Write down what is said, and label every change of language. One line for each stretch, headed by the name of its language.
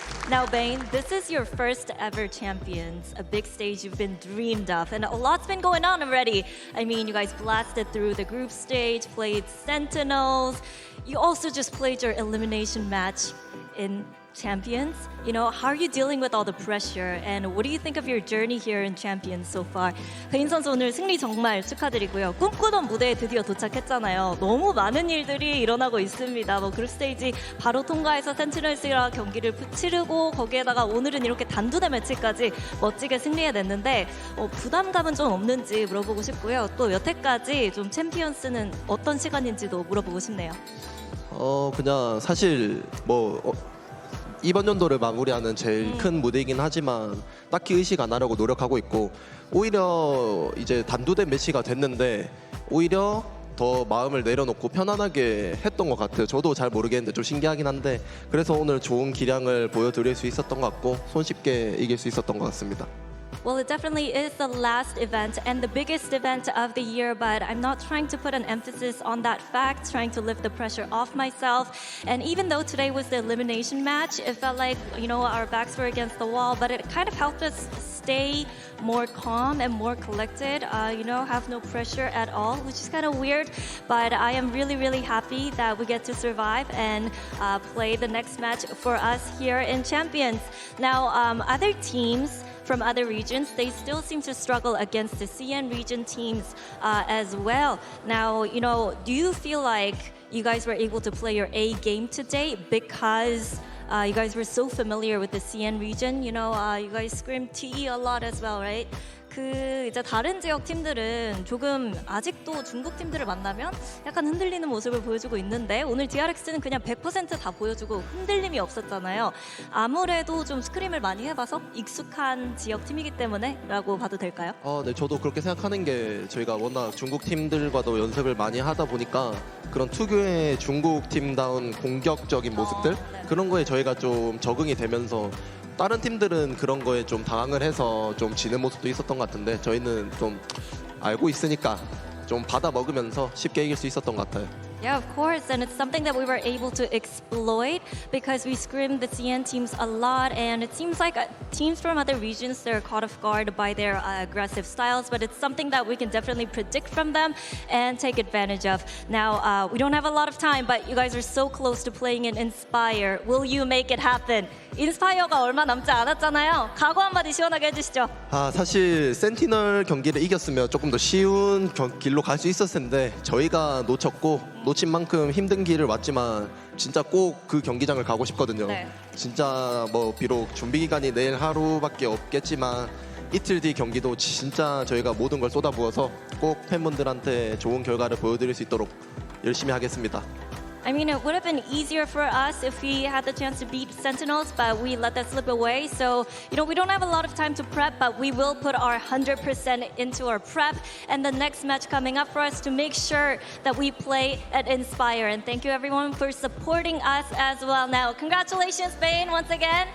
English: Now, Bane, this is your first ever Champions, a big stage you've been dreamed of, and a lot's been going on already. I mean, you guys blasted through the group stage, played Sentinels. You also just played your elimination match in Champions. You know, how are you dealing with all the pressure, and what do you think of your journey here in Champions so far?
Korean: 베인 선수 오늘 승리 정말 축하드리고요. 꿈꾸던 무대에 드디어 도착했잖아요. 너무 많은 일들이 일어나고 있습니다. 뭐 그룹 스테이지 바로 통과해서 센티널스랑 경기를 치르고 거기에다가 오늘은 이렇게 단두대 매치까지 멋지게 승리해냈는데 부담감은 좀 없는지 물어보고 싶고요. 또 여태까지 좀 챔피언스는 어떤 시간인지도 물어보고 싶네요. 그냥 사실 뭐 이번 연도를 마무리하는 제일 큰 무대이긴 하지만 딱히 의식 안 하려고 노력하고 있고, 오히려 이제 단두대 매치가 됐는데 오히려 더 마음을 내려놓고 편안하게 했던 것 같아요. 저도 잘 모르겠는데 좀 신기하긴 한데 그래서 오늘 좋은 기량을 보여드릴 수 있었던 것 같고 손쉽게 이길 수 있었던 것 같습니다.
English: Well, it definitely is the last event and the biggest event of the year, but I'm not trying to put an emphasis on that fact, trying to lift the pressure off myself. And even though today was the elimination match, it felt like, you know, our backs were against the wall, but it kind of helped us stay more calm and more collected, you know, have no pressure at all, which is kind of weird, but I am really, really happy that we get to survive and play the next match for us here in Champions. Now, other teams from other regions, they still seem to struggle against the CN region teams as well. Now, you know, do you feel like you guys were able to play your A game today because you guys were so familiar with the CN region? You know, you guys screamed TE a lot as well, right?
Korean: 이제 다른 지역 팀들은 조금 아직도 중국 팀들을 만나면 약간 흔들리는 모습을 보여주고 있는데 오늘 DRX는 그냥 100% 다 보여주고 흔들림이 없었잖아요. 아무래도 좀 스크림을 많이 해봐서 익숙한 지역 팀이기 때문에 라고 봐도 될까요? 네, 저도 그렇게 생각하는 게 저희가 워낙 중국 팀들과도 연습을 많이 하다 보니까 그런 특유의 중국 팀다운 공격적인 모습들 그런 거에 저희가 좀 적응이 되면서 다른 팀들은 그런 거에 좀 당황을 해서 좀 지는 모습도 있었던 것 같은데 저희는 좀 알고 있으니까 좀 받아 먹으면서 쉽게 이길 수 있었던 것 같아요.
English: Yeah, of course, and it's something that we were able to exploit because we scrimmed the CN teams a lot, and it seems like teams from other regions, they're caught off guard by their aggressive styles, but it's something that we can definitely predict from them and take advantage of. Now, we don't have a lot of time, but you guys are so close to playing in Inspire. Will you make it happen?
Korean: 인스파이어가 얼마 남지 않았잖아요. 각오 한마디 시원하게 해주시죠. 사실 센티널 경기를 이겼으면 조금 더 쉬운 길로 갈 수 있었을 텐데 저희가 놓친 만큼 힘든 길을 왔지만 진짜 꼭 그 경기장을 가고 싶거든요. 네. 진짜 뭐 비록 준비 기간이 내일 하루밖에 없겠지만 이틀 뒤 경기도 진짜 저희가 모든 걸 쏟아부어서 꼭 팬분들한테 좋은 결과를 보여드릴 수 있도록 열심히 하겠습니다.
English: I mean, it would have been easier for us if we had the chance to beat Sentinels, but we let that slip away. So, you know, we don't have a lot of time to prep, but we will put our 100% into our prep and the next match coming up for us to make sure that we play at Inspire. And thank you everyone for supporting us as well. Now, congratulations, Bane, once again.